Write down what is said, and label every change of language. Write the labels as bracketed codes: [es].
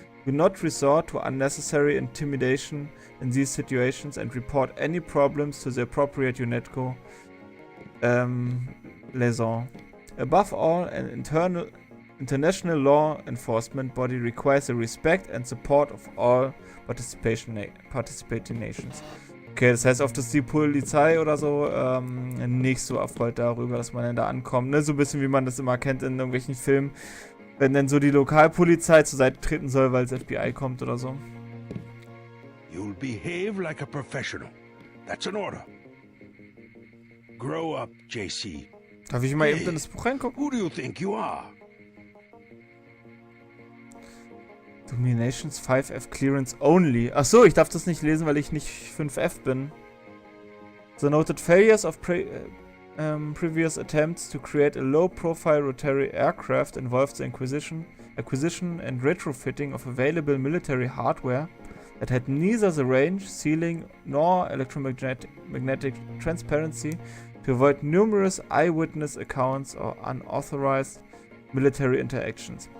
[en] Do not resort to unnecessary intimidation in these situations and report any problems to the appropriate UNATCO liaison. Above all, an international law enforcement body requires the respect and support of all participating nations. [de] Okay, das heißt, oft ist die Polizei oder so nicht so erfreut darüber, dass man dann da ankommt. Ne? So ein bisschen wie man das immer kennt in irgendwelchen Filmen. Wenn dann so die Lokalpolizei zur Seite treten soll, weil das FBI kommt oder so. [en] You'll behave like a professional. That's an order. Grow up, JC. [de] Darf ich mal eben in das Buch reingucken? [en] Who do you think you are? Dominations 5F Clearance Only. [de] Achso, ich darf das nicht lesen, weil ich nicht 5F bin. [en] The noted failures of previous attempts to create a low-profile rotary aircraft involved the acquisition and retrofitting of available military hardware that had neither the range, ceiling, nor electromagnetic transparency to avoid numerous eyewitness accounts or unauthorized military interactions.